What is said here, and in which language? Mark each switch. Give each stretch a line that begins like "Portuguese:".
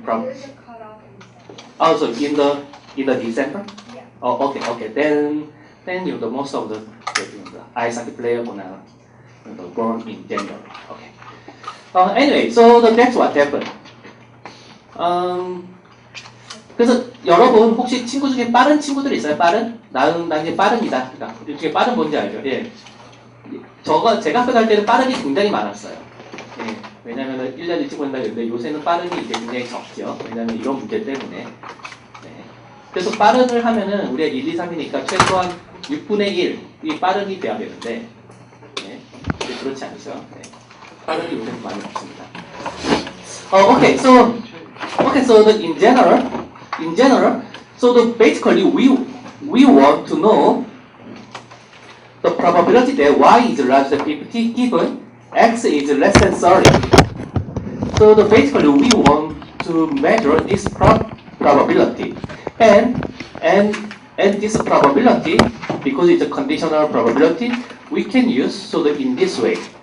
English: There's a cutoff in December. also in the December. Yeah. Oh, okay. Then the most of the ice hockey player gonna born in January. Okay. Anyway, so that's what happened.
Korean: 그래서 여러분 혹시 친구 중에 빠른 친구들 있어요? 빠른? 나는 이제 빠른이다. 그러니까 이 중에 빠른 뭔지 알죠? 예. 제가 학교 다닐 때는 빠른이 굉장히 많았어요. 예. 왜냐면은 1년 일찍 온다 그랬는데 요새는 빠른이 이제 굉장히 적죠. 왜냐면 이런 문제 때문에. 네. 그래서 빠른을 하면은 우리가 1, 2, 3이니까 최소한 6분의 1이 빠른이 돼야 되는데, 네. 그렇지 않죠. 네. 빠른이 요새는 많이 없습니다.
English: Okay, so in general, so basically we want to know the probability that y is larger than 50 given x is less than 30. So basically we want to measure this probability, and this probability, because it's a conditional probability, we can use in this way.